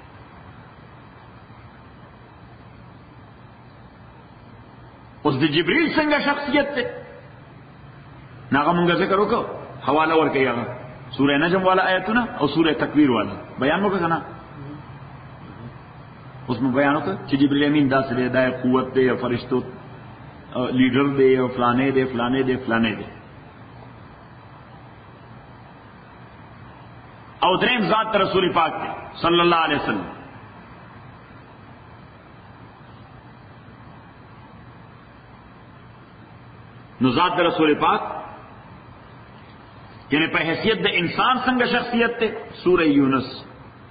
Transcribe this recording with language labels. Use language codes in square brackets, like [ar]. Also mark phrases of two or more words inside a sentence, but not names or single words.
[ps] اوس د جبريل څنګه شخصیت ته ناغه مونږه ذکر وکړو، حواله ورکړي هغه سورہ نجم والا آیتونه او سورہ تکویر والا بیان وکړه کنه. اوس مو بیان وکړه چې جبريل امین داسې دی، د قوت دی، فرشتو لیډر دی، او فلانه دی فلانه دی فلانه دی. او دریم ذات رسول پاک دی [ar] صلی اللہ علیہ وسلم. [ps] نو ذات رسول پاک یعنی په حیثیت د انسان څنګه شخصیت ته سورہ یونس